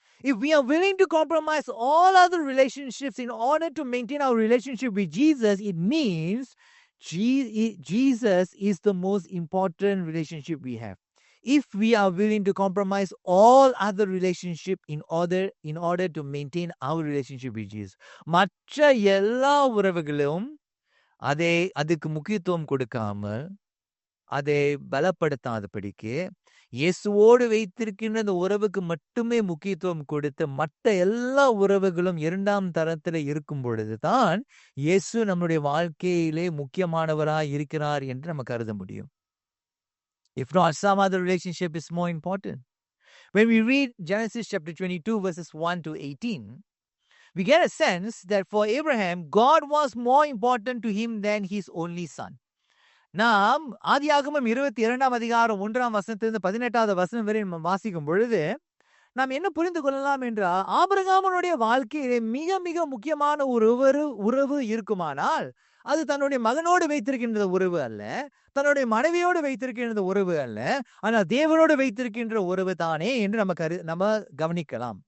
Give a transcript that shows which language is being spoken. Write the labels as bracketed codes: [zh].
[en] If we are willing to compromise all other relationships in order to maintain our relationship with Jesus, it means Jesus is the most important relationship we have. If we are willing to compromise all other relationship in order to maintain our relationship with Jesus, [ta] மற்ற எல்லா உறவுகளும் அதுக்கு முக்கியத்துவம் கொடுக்காமல் அதை பலப்படுத்தாதபடிக்கு இயேசுவோடு வைத்திருக்கின்ற அந்த உறவுக்கு மட்டுமே முக்கியத்துவம் கொடுத்து மற்ற எல்லா உறவுகளும் இரண்டாம் தரத்துல இருக்கும் பொழுதுதான் இயேசு நம்முடைய வாழ்க்கையிலே முக்கியமானவராய் இருக்கிறார் என்று நம்ம கருத முடியும். [en] If not, some other relationship is more important. When we read Genesis chapter 22 verses 1 to 18, we get a sense that for Abraham, God was more important to him than his only son. [ta] நாம் ஆதியாகமம் 22ஆம் அதிகாரம் 1ஆம் வசனத்திலிருந்து 18வது வசனம் வரை நம்ம வாசிக்கும் பொழுது நாம் என்ன புரிந்து கொள்ளலாம் என்றால், ஆபிரகாமனுடைய வாழ்க்கையிலே மிக மிக முக்கியமான ஒரு உறவு இருக்குமானால் அது தன்னுடைய மகனோடு வைத்திருக்கின்ற உறவு அல்ல, தன்னுடைய மனைவியோடு வைத்திருக்கின்ற உறவு அல்ல, ஆனால் தேவனோடு வைத்திருக்கின்ற உறவு தானே என்று நம்ம கவனிக்கலாம்.